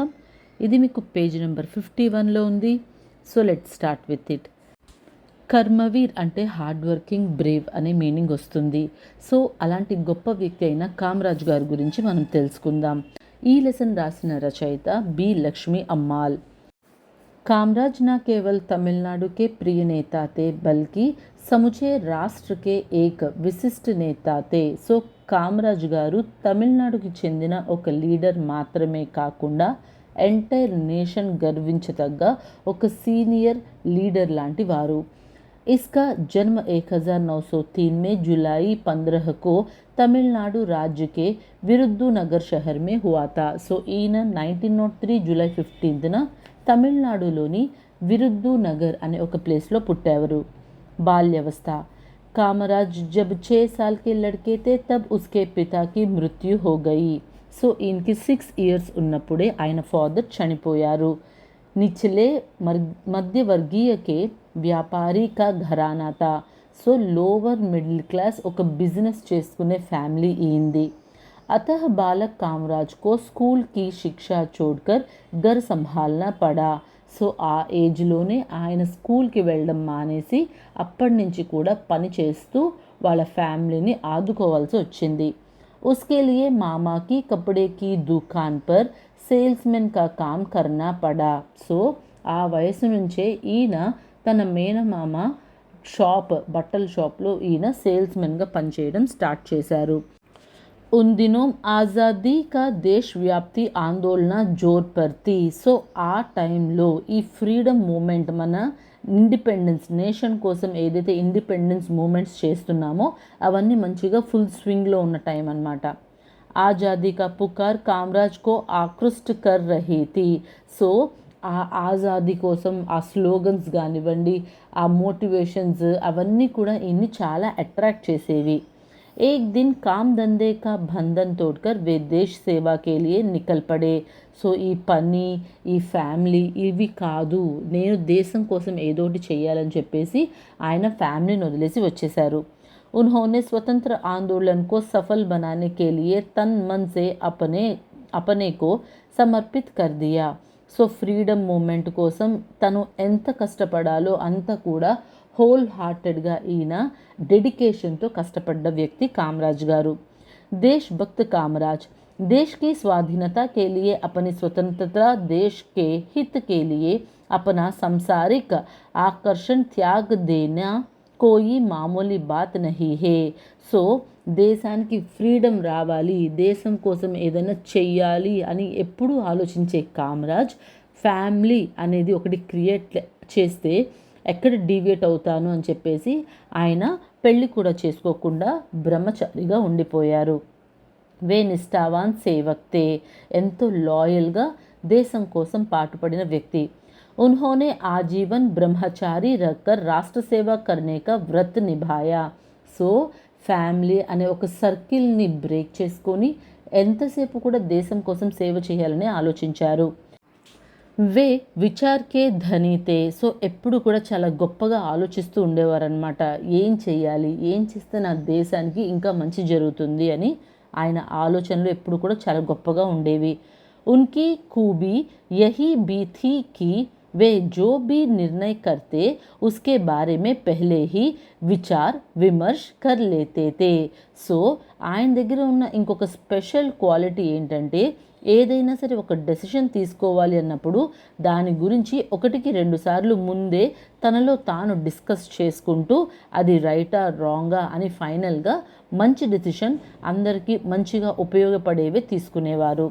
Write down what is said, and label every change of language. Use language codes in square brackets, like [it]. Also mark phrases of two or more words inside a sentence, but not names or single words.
[te] ఇది మీకు [en] page number [te] 51లో ఉంది. [en] so let start with it. [te] కర్మవీర్ అంటే [en] hard working, [te] బ్రేవ్ అనే మీనింగ్ వస్తుంది. సో అలాంటి గొప్ప వ్యక్తి అయిన కామరాజ్ గారి గురించి మనం తెలుసుకుందాం. ఈ లెసన్ రాసిన రచయిత బి లక్ష్మి అమ్మాల్. [hi] कामराज न केवल तमिलनाडु के प्रिय नेता थे बल्कि समुचे राष्ट्र के एक विशिष्ट नेता थे. [te] సో కామరాజ్ గారు తమిళనాడుకి చెందిన ఒక లీడర్ మాత్రమే కాకుండా [en] entire nation [te] గర్వించదగ్గ ఒక [en] senior leader [te] లాంటి వారు. [hi] इसका जन्म 1903 में जुलाई 15 को तमिलनाडु राज्य के विरुद्धुनगर शहर में हुआ था. [te] సో ఈయన 1903 జూలై 15న తమిళనాడులోని విరుద్ధునగర్ అనే ఒక ప్లేస్లో పుట్టారు. బాల్యవస్థ. [hi] కామరాజ్ जब 6 साल के लड़के थे तब उसके पिता की मृत्यु हो गई. [te] సో ఈయనకి 6 ఇయర్స్ ఉన్నప్పుడే ఆయన ఫాదర్ చనిపోయారు. [hi] निचले मध्यवर्गीय के व्यापारी का घराना था. [en] so lower middle class, [te] ఒక బిజినెస్ చేసుకునే ఫ్యామిలీ ఈంది. [hi] अतः बालक कामराज को स्कूल की शिक्षा छोड़कर घर संभालना पड़ा. [te] సో ఆ ఏజ్లోనే ఆయన స్కూల్కి వెళ్ళడం మానేసి అప్పటి నుంచి కూడా పని చేస్తూ వాళ్ళ ఫ్యామిలీని ఆదుకోవాల్సి వచ్చింది. [hi] उसके लिए मामा की कपड़े की दुकान पर सेल्समेन का काम करना पड़ा. [te] సో ఆ వయసు నుంచే ఈయన తన మేనమామ బట్టల షాప్లో ఈయన సేల్స్మెన్గా పనిచేయడం స్టార్ట్ చేశారు. [hi] उन दिनों आज़ादी का देशव्याप्ति आंदोलन ज़ोर पर थी. [te] సో ఆ టైంలో ఈ [en] freedom movement, [te] మన [en] independence, nation [te] కోసం ఏదైతే [en] independence movements [te] చేస్తున్నామో అవన్నీ మంచిగా [en] full swing [te] ఉన్న టైం అన్నమాట. [hi] आज़ादी का पुकार कामराज को आकृष्ट कर रही थी. [te] సో ఆ ఆజాదీ కోసం ఆ స్లోగన్స్ కానివ్వండి, ఆ మోటివేషన్స్ అవన్నీ కూడా ఈయన్ని చాలా అట్రాక్ట్ చేసేవి. [hi] एक दिन काम धंधे का बंधन तोड़कर वे देश सेवा के लिए निकल पड़े. [te] సో ఈ పని, ఈ ఫ్యామిలీ ఇవి కాదు, నేను దేశం కోసం ఏదోటి చేయాలని చెప్పేసి ఆయన ఫ్యామిలీని వదిలేసి వచ్చేశారు. [hi] उन्होंने स्वतंत्र आंदोलन को सफल बनाने के लिए तन मन से अपने को समर्पित कर दिया. [te] సో [en] freedom movement [te] కోసం తను ఎంత కష్టపడాలో అంత కూడా [en] whole hearted [te] ఈయన డెడికేషన్తో కష్టపడ్డ వ్యక్తి కామరాజ్ గారు. [hi] देश भक्त कामराज देश की स्वाधीनता के लिए, अपनी स्वतंत्रता, देश के हित के लिए अपना सांसारिक आकर्षण त्याग देना कोई मामूली बात नहीं है. [te] సో దేశానికి ఫ్రీడమ్ రావాలి, దేశం కోసం ఏదైనా చెయ్యాలి అని ఎప్పుడూ ఆలోచించే కామరాజ్ ఫ్యామిలీ అనేది ఒకటి క్రియేట్ చేస్తే ఎక్కడ డీవియేట్ అవుతాను అని చెప్పేసి ఆయన పెళ్ళి కూడా చేసుకోకుండా బ్రహ్మచారిగా ఉండిపోయారు. [hi] वे निष्ठावान सेवक थे, [te] ఎంతో లాయల్గా దేశం కోసం పాటుపడిన వ్యక్తి. [hi] उन्होंने आजीवन ब्रह्मचारी रहकर राष्ट्र सेवा करने का व्रत निभाया. [te] సో ఫ్యామిలీ అనే ఒక సర్కిల్ని బ్రేక్ చేసుకొని ఎంతసేపు కూడా దేశం కోసం సేవ చేయాలని ఆలోచించారు. [hi] वे विचार के धनी थे. [te] సో ఎప్పుడు కూడా చాలా గొప్పగా ఆలోచిస్తూ ఉండేవారనమాట. ఏం చేయాలి, ఏం చేస్తే నా దేశానికి ఇంకా మంచి జరుగుతుంది అని ఆయన ఆలోచనలు ఎప్పుడు కూడా చాలా గొప్పగా ఉండేవి. [hi] उनकी खूबी यही भी थी कि वे जो भी निर्णय करते उसके बारे में पहले ही विचार विमर्श कर लेते थे. [te] సో ఆయన దగ్గర ఉన్న ఇంకొక [en] special quality [te] ఏంటంటే, ఏదైనా సరే ఒక డెసిషన్ తీసుకోవాలి అన్నప్పుడు దాని గురించి 1-2 సార్లు ముందే తనలో తాను డిస్కస్ చేసుకుంటూ అది [en] right wrong [te] అని ఫైనల్గా మంచి డెసిషన్, అందరికీ మంచిగా ఉపయోగపడేవే తీసుకునేవారు.